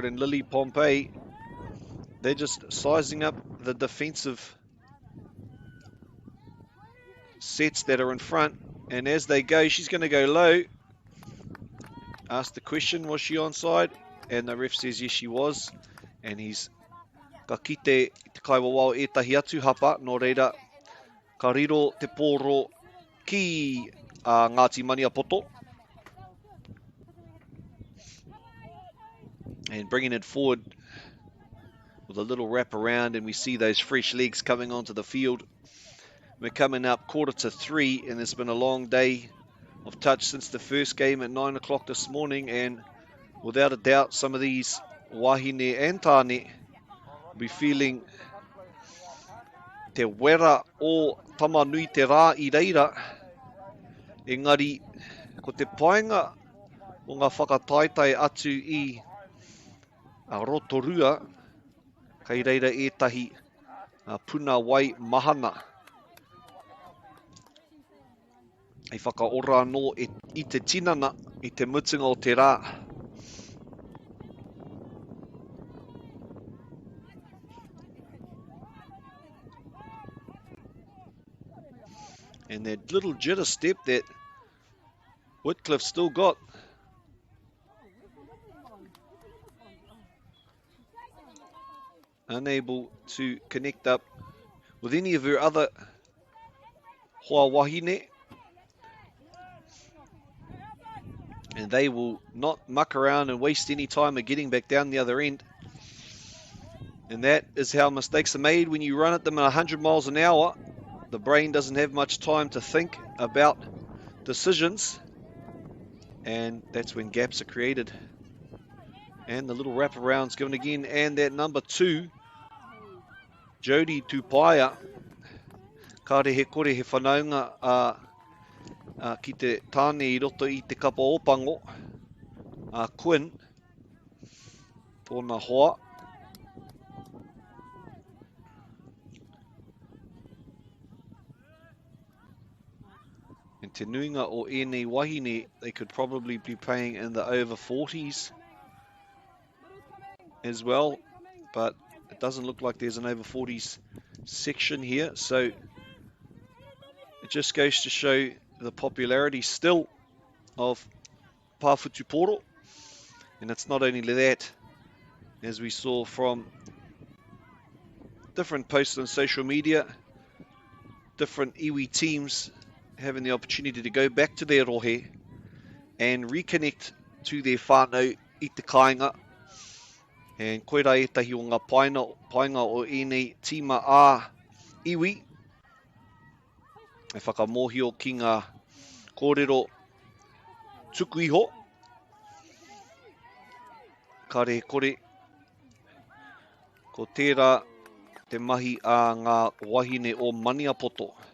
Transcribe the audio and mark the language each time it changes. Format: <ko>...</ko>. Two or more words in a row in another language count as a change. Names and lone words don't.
<en>And Lily Pompey, they're just sizing up the defensive sets that are in front, and as they go, she's going to go low. Asked the question, was she onside? And the ref says yes, she was. And he's</en> <mi>ka kite te kaiwa wao etahi atu hapa, no reira ka riro te pōro ki Ngāti Maniapoto.</mi> <en>And bringing it forward with a little wrap around, and we see those fresh legs coming onto the field. We're coming up 2:45, and it's been a long day of touch since the first game at 9 o'clock this morning, and without a doubt some of these wahine and tāne will be feeling</en> <mi>te wera o tamanui te rā I reira. Engari, ko te painga o ngā whakataitai atu I a Rotorua, kei reira etahi puna wai mahana. Ei whakaora anō I te tinana, I te mutunga o te rā.</mi> <en>And that little jitter step that Whitcliffe still got. Unable to connect up with any of her other</en> <mi>hoa wahine.</mi> <en>And they will not muck around and waste any time of getting back down the other end. And that is how mistakes are made when you run at them at 100 miles an hour. The brain doesn't have much time to think about decisions. And that's when gaps are created. And the little wraparound's given again. And that number 2, Jodie Tupaia.</en> <mi>Kāre he kore he whanaunga ki te tāne I roto I te kapa opango. Quinn. Tōna hoa.</mi> <en>And</en> <mi>te nuinga o ēnei wahine,</mi> <en>they could probably be playing in the over 40s as well. But it doesn't look like there's an over 40s section here. So it just goes to show the popularity still of Pāwhutupōro. And it's not only that, as we saw from different posts on social media, different iwi teams having the opportunity to go back to their rohe and reconnect to their</en> <mi>whānau I te kāinga. And koera etahi o ngā painga o ēnei tīma ā iwi. E whakamohio ki ngā kōrero tuku iho. Kāre kore ko tērā te mahi a ngā wahine o Maniapoto.</mi>